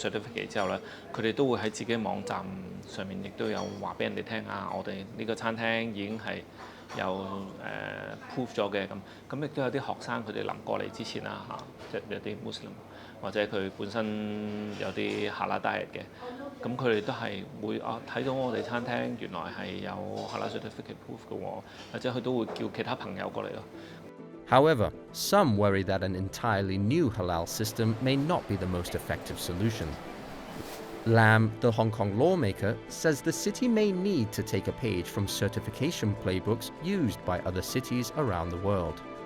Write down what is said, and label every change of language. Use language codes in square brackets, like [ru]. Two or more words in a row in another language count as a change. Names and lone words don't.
[yue] certificate 之後咧，佢哋都會喺自己網站上面亦都有話俾人哋聽啊，我哋呢個餐廳已經係有proof 咗嘅咁亦都有啲學生佢哋臨過嚟之前啦即係有啲 Muslim 或者佢本身有啲 [en] halal diet [yue] 嘅，咁佢哋都係會睇到我哋餐廳原來係有 [en] halal certificate proof [yue] 嘅喎，或者佢都會叫其他朋友過嚟咯。 [en] However, some worry that an entirely new halal system may not be the most effective solution. Lam, the Hong Kong lawmaker, says the city may need to take a page from certification playbooks used by other cities around the world.